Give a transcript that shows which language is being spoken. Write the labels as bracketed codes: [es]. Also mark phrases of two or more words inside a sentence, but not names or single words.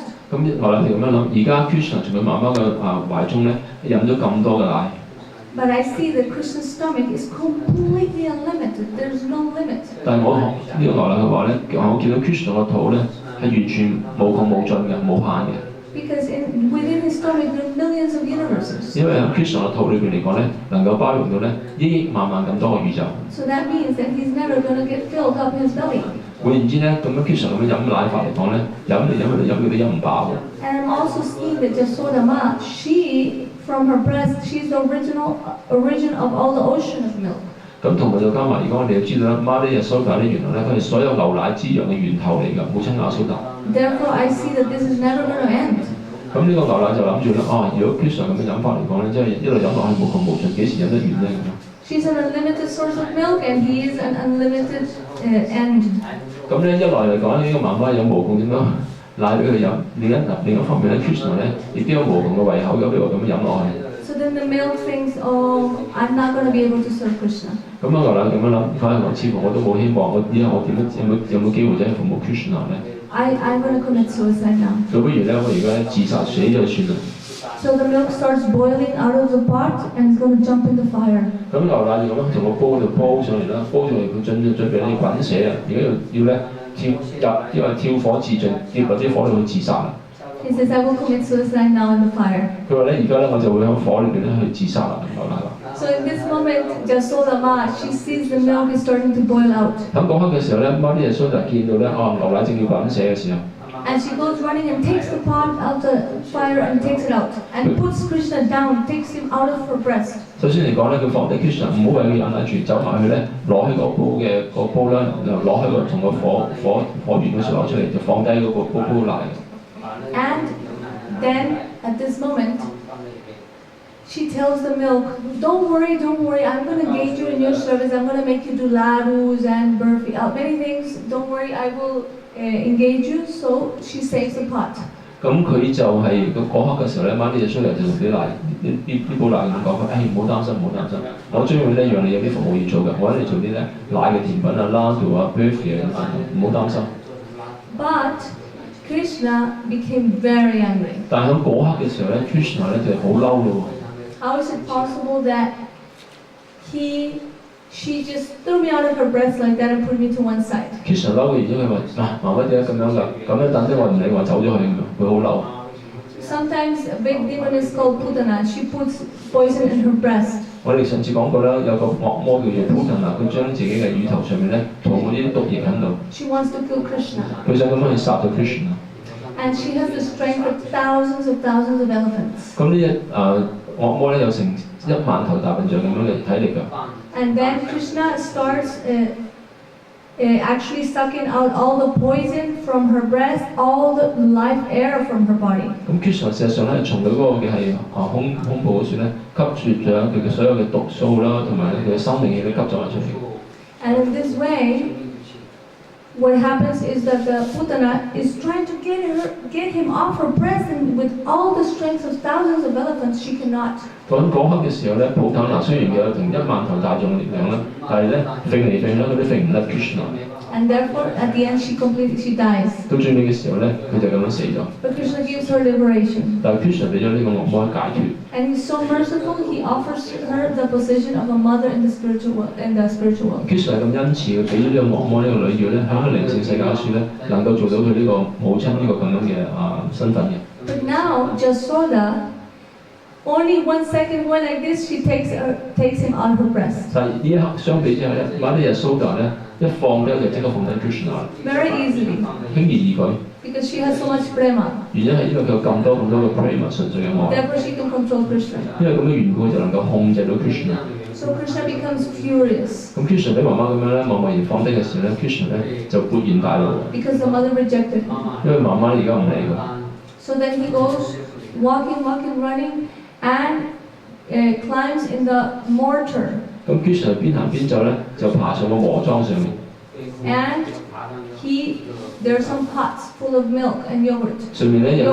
[yue] 咁牛奶就咁樣諗，而家 Krishna 從佢媽媽嘅懷中咧飲咗咁多嘅奶。 [en] But I see that Krishna's stomach is completely unlimited. There's no limit. [yue] 但係我呢個牛奶嘅話咧，我見到 Krishna 個肚咧係完全無窮無盡嘅，無限嘅。 [en] Because within his stomach there are millions of universes. [yue] 因為喺 Krishna 個肚裏邊嚟講咧，能夠包容到咧億萬萬咁多個宇宙。 [en] So that means that he's never going to get filled up his belly. [yue] 換言之咧，咁樣 Krishna 咁樣飲奶法嚟講咧，飲嚟佢都飲唔飽嘅。 [en] And I'm also seeing that Yasoda Ma, she, from her breast, she's the origin of all the ocean of milk. [yue] 咁同埋就加埋，而家我哋要知道啦 ， [en] Mother Yasoda [yue] 咧原來咧佢係所有牛奶滋養嘅源頭嚟㗎，母親亞蘇達。 [en] Therefore, I see that this is never going to end. [yue] 咁呢個牛奶就諗住咧，如果 Krishna 咁樣飲法嚟講咧，即係一路飲落去無窮無盡，幾時飲得完咧咁樣？ [en] She's an unlimited source of milk, and he is an unlimited end. [yue] 咁咧一來嚟講，呢個媽媽有無窮咁多奶俾佢飲，另一方面咧 Krishna 咧亦都有無窮嘅胃口，有俾我咁樣飲落去。 [en] So then the milk thinks, oh, I'm not going to be able to serve Krishna. [yue] 咁啊牛奶咁樣諗，反而我似乎我都冇希望，我以後我有冇機會真係服務 Krishna 咧？ [en] I'm going to commit suicide now. [yue] 倒不如咧，我而家自殺死咗就算啦。 [en] So the milk starts boiling out of the pot and it's going to jump in the fire. [yue] 咁牛奶就咁樣從個煲度煲上嚟啦，煲上嚟佢準備咧滾瀉啊！而家要咧跳火自盡，跌落啲火度去自殺啦。 [en] He says, I will commit suicide now in the fire. [yue] 佢話咧，而家咧我就會喺火裏邊咧去自殺啦，牛奶話。 [en] So in this moment, Yasoda Ma, she sees the milk is starting to boil out. [yue] 咁嗰刻嘅時候咧 ， [en] Mother Yasoda [yue] 見到咧，牛奶正要滾瀉嘅時候。 [en] And she goes running and takes the pot out the fire and takes it out. And puts Krishna down, takes him out of her breast. [yue] 首先嚟講咧，佢放低 Krishna， 唔好為佢飲奶住，走埋去咧，攞起個煲啦，攞起從個火源嗰時攞出嚟，就放低嗰個煲奶。 [en] And then at this moment, she tells the milk, don't worry, I'm going to engage you in your service. I'm going to make you do ladus and burfi, many things. Don't worry, I will engage you. So she saves the pot. [yue] 咁佢就係嗰刻嘅時候咧，媽啲嘢出嚟就同啲奶啲煲奶咁講佢，唔好擔心，我將會咧讓你有啲服務要做嘅，我喺度做啲咧奶嘅甜品啊、laddu 啊、burfi 啊唔好擔心。 [en] But Krishna became very angry. [yue] 但係喺嗰刻嘅時候咧 ，Krishna 咧就係好嬲咯。 [en] How is it possible that she just threw me out of her breast like that and put me to one side? [yue] Krishna 嬲嘅，然之後佢話：媽媽點解咁樣㗎？咁樣等啲我唔理，我走咗去，佢好嬲。 [en] Sometimes a big demon is called Putana. She puts poison in her breast. [yue] 我哋上次講過啦，有個惡魔叫做 Putana， 佢將自己嘅乳頭上面咧塗嗰啲毒液喺度。 [en] She wants to kill Krishna. [yue] 佢想咁樣去殺到 Krishna。 [en] And she has the strength of thousands of elephants. [yue] 咁呢隻惡魔咧有成 1萬頭大笨象咁樣嘅體力㗎。 [en] And then Krishna starts actually sucking out all the poison from her breast, all the life air from her body. [yue] 咁 Krishna 事實上咧，從佢嗰個嘅係胸部嗰處咧，吸住咗佢嘅所有嘅毒素啦，同埋佢嘅生命氣都吸咗埋出嚟。 [en] And in this way, what happens is that the Putana is trying to get him off her breast, and with all the strength of thousands of elephants, she cannot. [yue] 嗰刻嘅時候咧，普坦娜雖然有成1萬頭大眾嘅力量啦，但係咧揈嚟揈去佢都揈唔甩 Krishna。 [en] And therefore, at the end, she dies. [yue] 到最尾嘅時候咧，佢就咁樣死咗。 [en] But Krishna gives her liberation. [yue] 但係 Krishna 俾咗呢個惡魔解脱。 [en] And he's so merciful, he offers her the position of a mother in the spiritual world. [yue] Krishna 係咁恩慈嘅，俾咗呢個惡魔呢個女妖咧，喺個靈性世界處咧，能夠做到佢呢個母親呢個咁樣嘅身份嘅。 [en] But now, Jasoda, only 1 second went like this, she takes him on her breast. [yue] 但係呢一刻相比之下咧，瑪利亞蘇達咧一放咧就即刻放低 Krishna， [en] Very easily. [yue] 輕而易舉。 [en] Because she has so much prema. [yue] 原因係因為佢有咁多嘅 prema 純粹嘅愛。 [en] Therefore, she can control Krishna. [yue] 因為咁嘅緣故，佢就能夠控制到 Krishna。 [en] So Krishna becomes furious. [yue] 咁 Krishna 俾媽媽咁樣咧，默默然放低嘅時候咧 ，Krishna 咧就勃然大怒。 [en] Because the mother rejected him. [yue] 因為媽媽而家唔理佢。 [en] So then he goes walking, running, and climbs in the mortar. [yue] 咁 Krishna 邊行邊走咧，就爬上個磨莊上面。 [en] And there are some pots full of milk and yogurt. [yue] 上面咧有